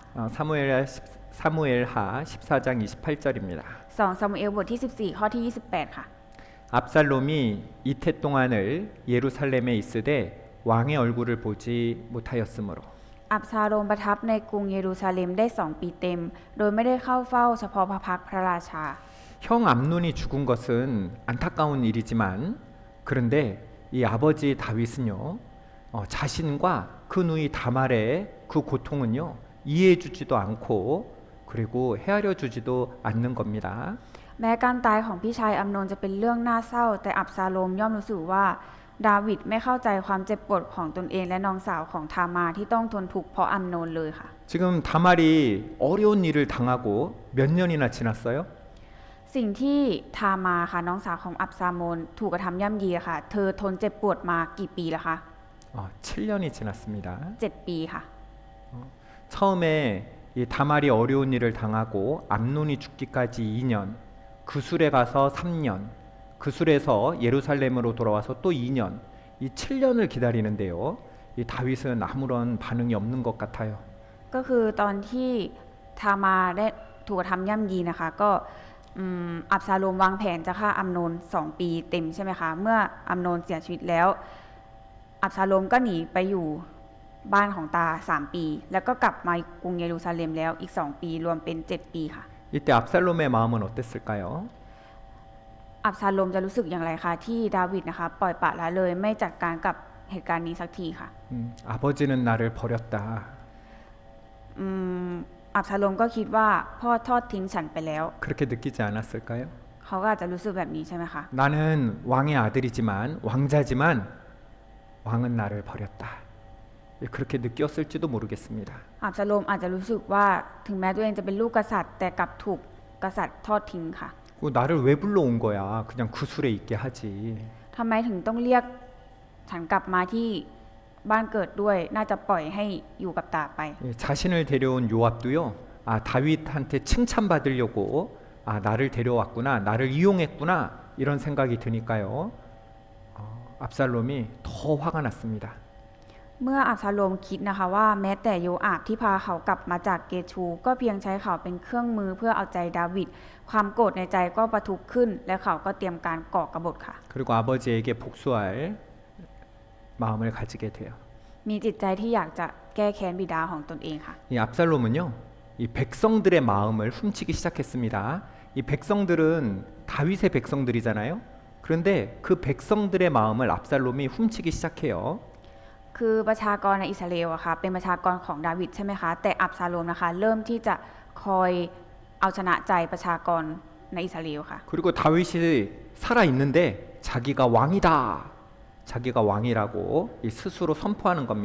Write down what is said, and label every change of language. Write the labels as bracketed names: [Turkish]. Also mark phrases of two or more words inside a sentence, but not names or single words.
[Korean] 사무엘하 14장 28절입니다. [Thai] 2 ซามูเอลบทที่ 14 ข้อที่ 28 ค่ะ [Korean] 압살롬이 이태 동안을 예루살렘에 있으되 왕의 얼굴을 보지 못하였으므로 [Thai] อับซาโลมประทับในกรุงเยรูซาเล็มได้ 2 ปีเต็ม โดยไม่ได้เข้าเฝ้าเฉพาะพระพักตร์พระราชา [Korean] 형 암논이 죽은 것은 안타까운 일이지만 그런데 이 아버지 다윗은요 자신과 그 누이 다말의 그 고통은요 이해해주지도 않고 그리고 헤아려주지도 않는 겁니다. [Thai] แม้การตายของพี่ชายอัมโนนจะเป็นเรื่องน่าเศร้าแต่อับซาโลมย่อมรู้สึกว่าดาวิดไม่เข้าใจความเจ็บปวดของตนเองและน้องสาวของทามาที่ต้องทนทุกข์เพราะอัมโนนเลยค่ะ [Korean] 지금 다말이 어려운 일을 당하고 몇 년이나 지났어요? [Thai] สิ่งที่ทามาค่ะน้องสาวของอับซาโมนถูกกระทำย่ำยีค่ะเธอทนเจ็บปวดมากี่ปีแล้วคะ [Korean] 7년이 지났습니다. [Thai] 7 ปีค่ะ [Korean] 처음에 이 이 다말이 어려운 일을 당하고 암논이 죽기까지 2년, 그술에 가서 3년, 그술에서 예루살렘으로 돌아와서 또 2년, 이 7년을 기다리는데요. 이 다윗은 아무런 반응이 없는 것 같아요. [Thai] ก็คือตอนที่ทามาได้ถูกกระทำย่ำยีนะคะก็อับซาโลมวางแผนจะฆ่าอัมโนน2 ปีเต็มใช่ไหมคะเมื่ออัมโนนเสียชีวิตแล้วอับซาโลมก็หนีไปอยู่บ้านของตา3 ปีแล้วก็กลับมากรุงเยรูซาเล็มแล้วอีก2 ปีรวมเป็น7 ปีค่ะ [Korean] 이때 압살롬의 마음은 어땠을까요? [Thai] อับซาโลมจะรู้สึกอย่างไรคะที่ดาวิดนะคะปล่อยปละละเลยไม่จัดการกับเหตุการณ์นี้สักทีค่ะ [Korean] 아버지는 나를 버렸다. [Thai] อับซาโลมก็คิดว่าพ่อทอดทิ้งฉันไปแล้ว [Korean] 그렇게 느끼지 않았을까요? [Thai] เขาก็อาจจะรู้สึกแบบนี้ใช่ไหมคะ [Korean] 나는 왕의 아들이지만 왕자지만 왕은 나를 버렸다. 그렇게 느꼈을지도 모르겠습니다. [Thai] อับซาโลมอาจจะรู้สึกว่าถึงแม้ตัวเองจะเป็นลูกกษัตริย์แต่กลับถูกกษัตริย์ทอดทิ้งค่ะ [Korean] 나를 왜 불러온 거야? 그냥 구술에 있게 하지. [Thai] ทำไมถึงต้องเรียกฉันกลับมาที่บ้านเกิดด้วยน่าจะปล่อยให้อยู่กับตาไป [Korean] 자신을 데려온 요압도요. 다윗한테 칭찬받으려고 나를 데려왔구나, 나를 이용했구나 이런 생각이 드니까요. 압살롬이 더 화가 났습니다. [Thai] เมื่ออับซาโลมคิดนะคะว่าแม้แต่โยอาบที่พาเขากลับมาจากเกชูก็เพียงใช้เขาเป็นเครื่องมือเพื่อเอาใจดาวิดความโกรธในใจก็ประทุขึ้นและเขาก็เตรียมการก่อกบฏค่ะ [Korean] 그리고 아버지에게 복수할 마음을 가지게 돼요. [Thai] มีจิตใจที่อยากจะแก้แค้นบิดาของตนเองค่ะ [Korean] 이 압살롬은요, 이 백성들의 마음을 훔치기 시작했습니다. 이 백성들은 다윗의 백성들이잖아요. 그런데 그 백성들의 마음을 압살롬이 훔치기 시작해요. [Thai] คือประชากรในอิสราเอลอะค่ะเป็นประชากรของดาวิดใช่ไหมคะแต่อับซาโลมนะคะเริ่มที่จะคอยเอาชนะใจประชากรในอิสราเอลค่ะ [Korean] 그리고 다윗이 살아 있는데 자기가 왕이다. 자기가 왕이라고 스스로 선포하는 겁니다.